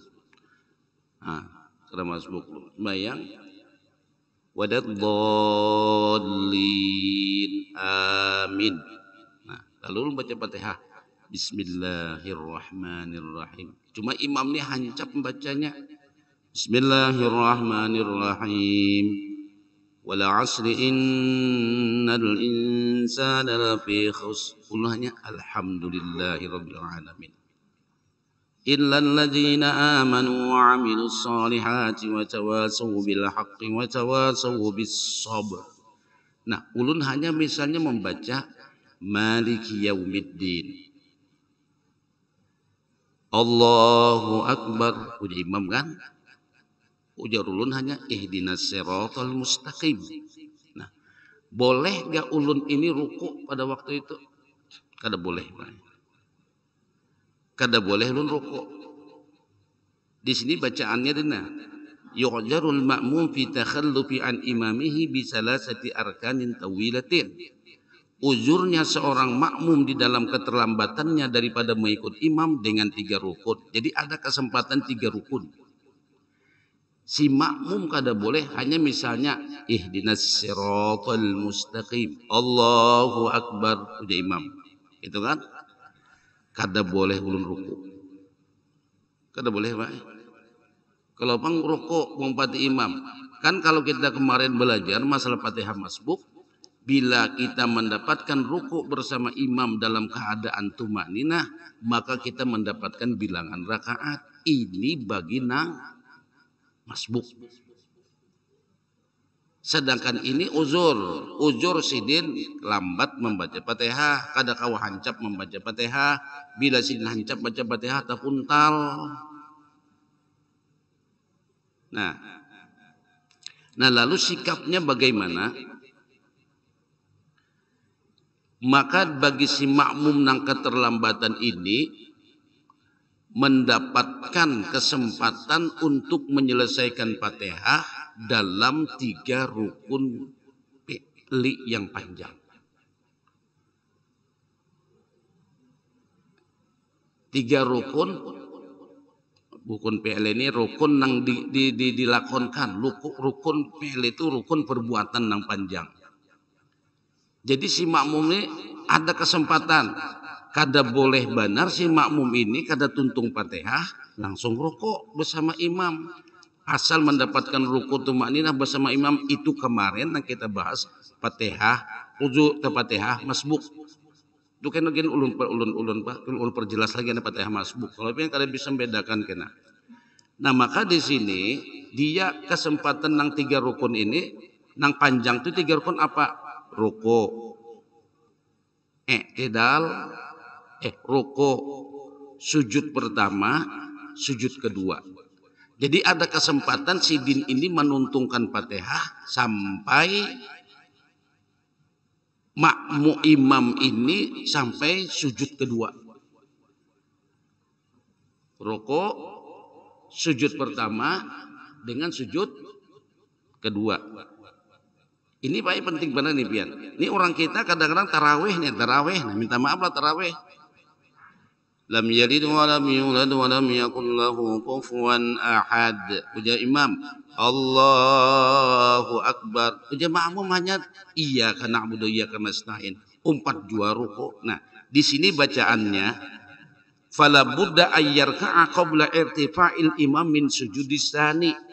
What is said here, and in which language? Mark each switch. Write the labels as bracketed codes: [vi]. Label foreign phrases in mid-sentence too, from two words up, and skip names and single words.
[bjn] Kada masbuk ulun bayang [ar] ولا الضالين آمين. [bjn] Nah, lalu ulun baca Fatihah Bismillahirrahmanirrahim, cuma imam ni hancap membacanya [ar] بسم الله الرحمن الرحيم، والعصر إن الإنسان لفي خسر, [bjn] ulahnya [ar] الحمد لله رب العالمين, إلا الذين آمنوا وعملوا الصالحات وتواصوا بالحق وتواصوا بالصبر. [bjn] Nah, ulun hanya misalnya membaca [ar] مالك يوم الدين، الله أكبر, [bjn] ujar imam kan? Ujar ulun hanya [ar] اهدنا الصراط المستقيم. [bjn] Nah, boleh gak ulun ini ruku pada waktu itu? Kada boleh. Kada boleh ulun ruku. Di sini bacaannya [ar] دينا يعذر المأموم في تخلفه عن إمامه بثلاثة أركان طويلة. [bjn] Uzurnya seorang makmum di dalam keterlambatannya daripada mengikut imam dengan 3 rukun. Jadi ada kesempatan 3 rukun. Si makmum kada boleh hanya misalnya [ar] اهدنا الصراط المستقيم، الله أكبر, [bjn] udah imam. Itu kan? Kada boleh ulun ruku. Kada boleh, Pak. Kalau pang ruku mengumpati imam. Kan kalau kita kemarin belajar masalah Fatihah masbuk, bila kita mendapatkan ruku bersama imam dalam keadaan tumaninah, maka kita mendapatkan bilangan rakaat. Ini bagi nang masbuk. Sedangkan ini uzur sidin lambat membaca Fatihah, kada kawa hancap membaca Fatihah, bila sidin hancap baca Fatihah ataupun tal. Nah, lalu sikapnya bagaimana? Maka bagi si makmum nang keterlambatan ini mendapatkan kesempatan untuk menyelesaikan Fatihah dalam 3 rukun fi'li yang panjang. 3 rukun fi'li ini rukun nang dilakonkan. Rukun fi'li itu rukun perbuatan nang panjang. Jadi si makmum ini ada kesempatan, kada boleh benar si makmum ini kada tuntung Fatihah langsung rukuk bersama imam. Asal mendapatkan rukuk tumakninah bersama imam, itu kemarin yang kita bahas Fatihah uzur atau Fatihah masbuk. Itu kan lagi ulun perjelas lagi nih Fatihah masbuk. Kalau yang kalian bisa membedakan kena. Nah maka di sini dia kesempatan nang 3 rukun ini nang panjang itu 3 rukun apa? Ruko, i'tidal, ruko, sujud pertama, sujud kedua. Jadi ada kesempatan si din ini menuntungkan Fatihah sampai makmu imam ini sampai sujud kedua. Roko, sujud pertama dengan sujud kedua. Ini Pak penting benar nih Pian. Ini orang kita kadang-kadang tarawih nih, nah, minta maaf lah tarawih. [ar] لم يلد ولم يولد ولم يكن له كفوا أحد. [bjn] Ujar imam, [ar] الله أكبر. [bjn] Ujar makmum hanya iya karena abudu iya karena nasta'in. 4 jua ruku. Nah, di sini bacaannya [ar] فلا بد أن يركع قبل ارتفاع الإمام من السجود الثاني.